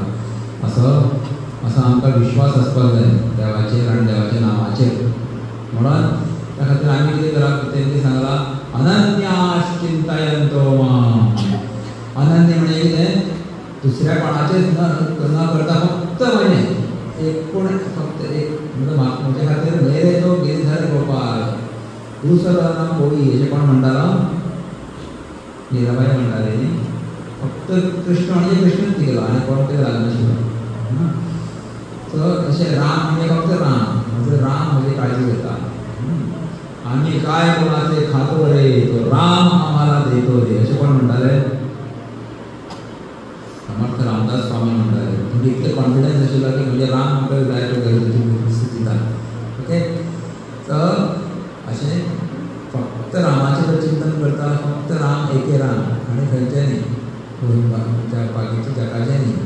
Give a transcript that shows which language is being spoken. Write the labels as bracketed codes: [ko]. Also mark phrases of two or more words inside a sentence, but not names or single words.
[kok] असो आमकां विश्वास आसपाक जाय देवाचेर आनी देवाच्या नांवाचेर. म्हणून त्या खातीर आमी कितें करप, तेंणी सांगलां [sa] अनन्याश्चिंतयन्तो माम. [kok] अनन्य म्हणजे कितें? दुसऱ्या कोणाचेच न करता फक्त म्हजें एक फक्त एक म्हजे खातीर [hi] मेरे तो गिरधर गोपाल [kok] दुसरो कोळी हेजें कोण म्हणटालो? मीराबाई म्हणटाली न्ही. फक्त कृष्ण म्हणजे कृष्णच केलो आनी कोण तें लागनाशिल्लो. सो अशें राम म्हणजे फक्त राम, म्हणजे राम म्हजी काळजी घेता. [mr] आम्ही काय कोणाचे खातो रे, तो राम आम्हाला देतो रे, असे [kok] कोण म्हणटाले? समर्थ रामदास स्वामी म्हणटाले. म्हणजे इतके कॉन्फिडन्स आशिल्लो की म्हणजे राम म्हाका जाय तो गरजेची दिता. ओके. तर अशें फक्त रामाचेर चिंतन करता, फक्त राम एके राम आनी खंयचें न्ही, बाकीच्या जगाचें न्ही.